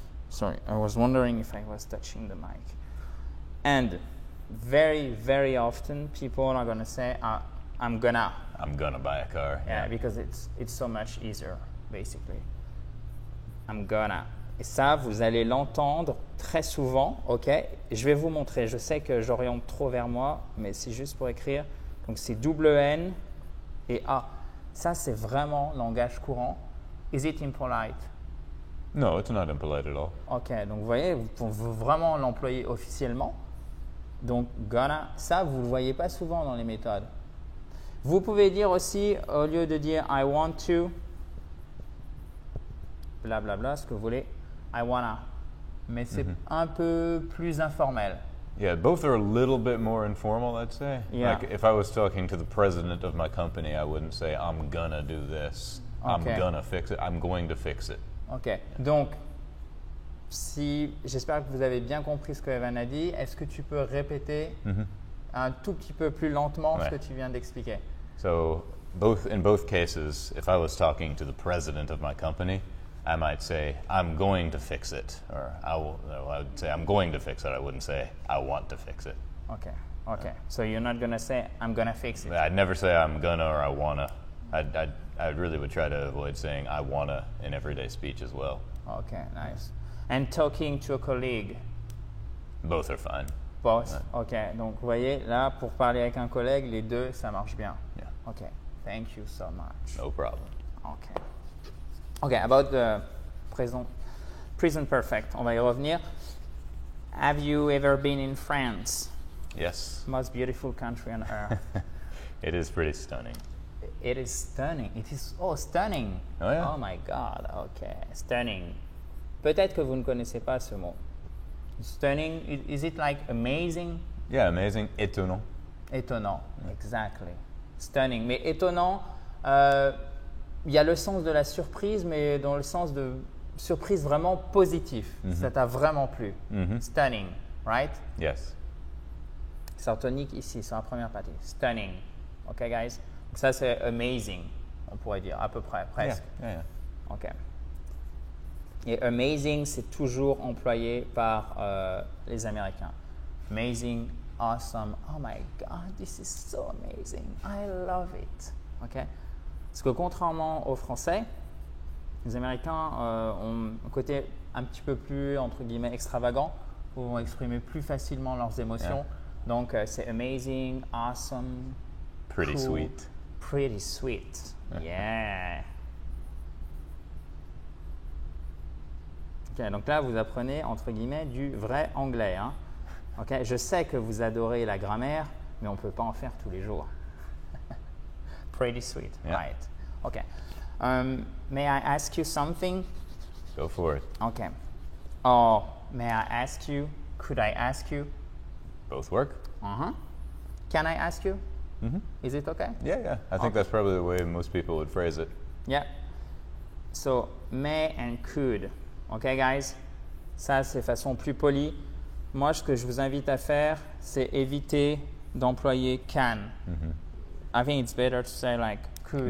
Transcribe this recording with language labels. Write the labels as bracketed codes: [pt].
[en] Sorry, I was wondering if I was touching the mic. And very, very often people are going to say, I'm gonna. I'm gonna buy a car. Yeah, because it's so much easier, basically. I'm gonna. [fr] Et ça, vous allez l'entendre très souvent, ok? Je vais vous montrer. Je sais que j'oriente trop vers moi, mais c'est juste pour écrire. Donc, c'est double N et A. Ça, c'est vraiment langage courant. [en] Is it impolite? No, it's not impolite at all. [fr] Ok, donc vous voyez, vous pouvez vraiment l'employer officiellement. Donc, gonna, ça, vous ne le voyez pas souvent dans les méthodes. Vous pouvez dire aussi, au lieu de dire [en] I want to, [fr] blablabla, ce que vous voulez, [en] I wanna. [fr] Mais c'est un peu plus informel. [en] Yeah, both are a little bit more informal, I'd say. Yeah. Like, if I was talking to the president of my company, I wouldn't say, I'm gonna do this. Okay. I'm gonna fix it. I'm going to fix it. [fr] Ok, donc, j'espère que vous avez bien compris ce que Evan a dit. Est-ce que tu peux répéter un tout petit peu plus lentement ce que tu viens d'expliquer? [en] So, in both cases, if I was talking to the president of my company, I might say, I'm going to fix it. Or I would say, I'm going to fix it. I wouldn't say, I want to fix it. Okay, okay. So you're not going to say, I'm going to fix it. I'd never say I'm gonna or I wanna. I really would try to avoid saying I wanna in everyday speech as well. Okay, nice. And talking to a colleague? Both are fine. Both? [fr] Ok, donc vous voyez, là, pour parler avec un collègue, les deux, ça marche bien. [en] Yeah. Ok, thank you so much. No problem. Ok. Ok, about the present perfect, [fr] on va y revenir. [en] Have you ever been in France? Yes. Most beautiful country on earth. It is pretty stunning. It is stunning. It is stunning. Oh, yeah. Oh my God. Okay, stunning. [fr] Peut-être que vous ne connaissez pas ce mot. [en] Stunning. Is it like amazing? Yeah, amazing. Étonnant. [fr] Étonnant. [en] Exactly. Stunning. [fr] Mais étonnant. Il y a le sens de la surprise, mais dans le sens de surprise vraiment positif. Ça t'a vraiment plu. [en] Stunning, right? Yes. [fr] C'est tonique ici, c'est la première partie. [en] Stunning. OK, guys? [fr] Donc ça, c'est amazing, on pourrait dire, à peu près, presque. [en] Yeah. OK. [fr] Et amazing, c'est toujours employé par les Américains. [en] Amazing, awesome. Oh my God, this is so amazing. I love it. OK? [fr] Parce que contrairement aux Français, les Américains ont un côté un petit peu plus, entre guillemets, extravagant, où ils vont exprimer plus facilement leurs émotions. Donc, c'est amazing, awesome, [en] Pretty cool, sweet. Pretty sweet. Yeah. [fr] Ok, donc là, vous apprenez, entre guillemets, du vrai anglais. Hein. Ok, je sais que vous adorez la grammaire, mais on ne peut pas en faire tous les jours. [en] Pretty sweet, right. Ok. May I ask you something? Go for it. Okay. Oh, may I ask you? Could I ask you? Both work? Can I ask you? Is it okay? Yeah. I think that's probably the way most people would phrase it. Yeah. So, may and could. OK, guys? [fr] Ça, c'est façon plus polie. Moi, ce que je vous invite à faire, c'est éviter d'employer can. [en] I think it's better to say like could.